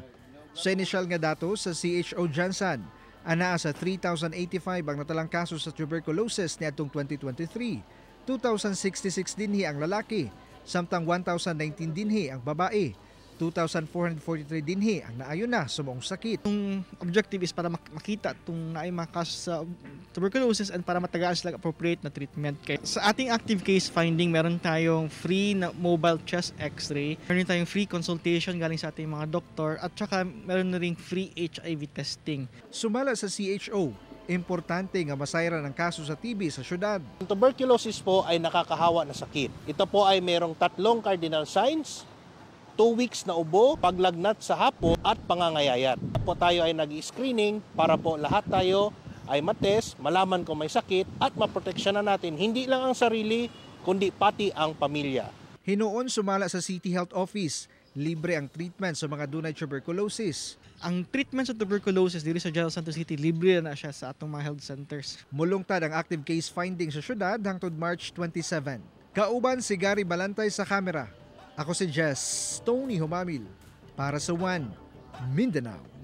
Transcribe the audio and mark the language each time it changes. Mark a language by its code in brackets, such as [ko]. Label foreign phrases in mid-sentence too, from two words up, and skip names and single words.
[ceb] Sa inisyal nga datos sa CHO Jansan, anaa sa 3,085 ang natalang kaso sa tuberculosis niadtong 2023. 2,066 dinhi ang lalaki, samtang 1,019 dinhi ang babae. 2,443 dinhi ang naayon na sa maong sakit. Ang [en] objective is [ceb] para makita itong naay mga kaso sa tuberculosis and para matagaan sila appropriate na treatment. [tl] Sa ating [en] active case finding, [tl] meron tayong free na [en] mobile chest x-ray, [tl] meron tayong [en] free consultation [tl] galing sa ating mga doktor, at saka meron na ring [en] free HIV testing. [ceb] Sumala sa CHO, importante nga masayran ang kaso sa TB sa syudad. [tl] Ang tuberculosis po ay nakakahawa na sakit. Ito po ay mayroong 3 [en] cardinal signs, [tl] 2 weeks na ubo, paglagnat sa hapon at pangangayayat. Po tayo ay nag-screening para po lahat tayo ay matest, malaman kung may sakit at maproteksyonan natin hindi lang ang sarili kundi pati ang pamilya. [ceb] Hinuon sumala sa City Health Office, libre ang treatment sa mga dunay tuberculosis. Ang treatment sa tuberculosis dito sa General Santos City, libre na siya sa atong mga [en] health centers. [ceb] Mulungtad ang [en] active case finding [ceb] sa syudad hangtod March 27. Kauban si Gary Balantay sa kamera. Ako si Jess Tony Humamil para sa One Mindanao.